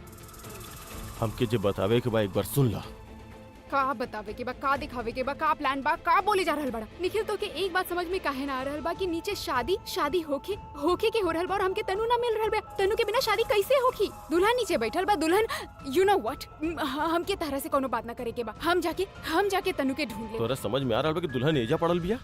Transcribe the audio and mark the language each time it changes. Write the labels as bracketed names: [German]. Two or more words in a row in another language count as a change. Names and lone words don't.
[Bhojpuri] हमके जे बतावे के बा एक बार सुन ला। का बतावे के बा का दिखावे के बा का प्लान बा का बोले जा रहल बड़ा निखिल तो के एक बात समझ में काहे ना आ रहल बा कि नीचे शादी होके के हो रहल बा और हमके तनु ना मिल रहल बा तनु के बिना शादी कैसे होखी दुल्हन नीचे बैठल बा दुल्हन [English] you know what [Bhojpuri] हमके तरह से कोनो बात ना करे के बा हम जाके तनु के ढूंढ ले तोरा समझ में आ रहा बा कि दुल्हन एजा पड़ल बिया।